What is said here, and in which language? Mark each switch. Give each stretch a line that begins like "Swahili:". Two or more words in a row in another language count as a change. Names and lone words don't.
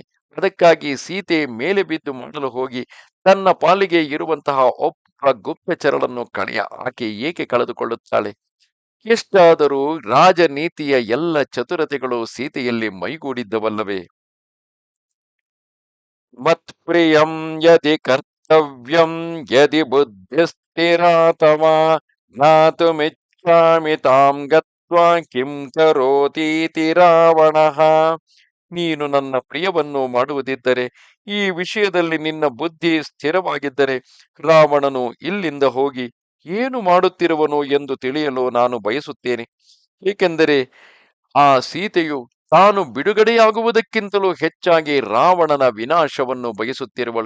Kannada: ಅದಕ್ಕಾಗಿ ಸೀತೆ ಮೇಲೆ ಬಿದ್ದು ಮಾಡಲು ಹೋಗಿ ತನ್ನ ಪಾಲಿಗೆ ಇರುವಂತಹ ಒಬ್ಬ ಗುಪ್ತಚರಳನ್ನು ಆಕೆ ಏಕೆ ಕಳೆದುಕೊಳ್ಳುತ್ತಾಳೆ? ಎಷ್ಟಾದರೂ ರಾಜನೀತಿಯ ಎಲ್ಲ ಚತುರತೆಗಳು ಸೀತೆಯಲ್ಲಿ ಮೈಗೂಡಿದ್ದವಲ್ಲವೇ?
Sanskrit: ಮತ್ಪ್ರಿಯಂ ಯದಿ ಕರ್ತವ್ಯಂ ಯದಿ ಬುದ್ಧಿಸ್ಥಿರಾತಮ ಜ್ಞಾತುಮಿಚ್ಛಾಮಿ ತಾಂ ಗತ್ವಾ ಕಿಂ ಕರೋತೀತಿ ರಾವಣಃ.
Kannada: ನೀನು ನನ್ನ ಪ್ರಿಯವನ್ನು ಮಾಡುವುದಿದ್ದರೆ, ಈ ವಿಷಯದಲ್ಲಿ ನಿನ್ನ ಬುದ್ಧಿ ಸ್ಥಿರವಾಗಿದ್ದರೆ ರಾವಣನು ಇಲ್ಲಿಂದ ಹೋಗಿ ಏನು ಮಾಡುತ್ತಿರುವನು ಎಂದು ತಿಳಿಯಲು ನಾನು ಬಯಸುತ್ತೇನೆ. ಏಕೆಂದರೆ ಆ ಸೀತೆಯು ತಾನು ಬಿಡುಗಡೆಯಾಗುವುದಕ್ಕಿಂತಲೂ ಹೆಚ್ಚಾಗಿ ರಾವಣನ ವಿನಾಶವನ್ನು ಬಯಸುತ್ತಿರುವಳು.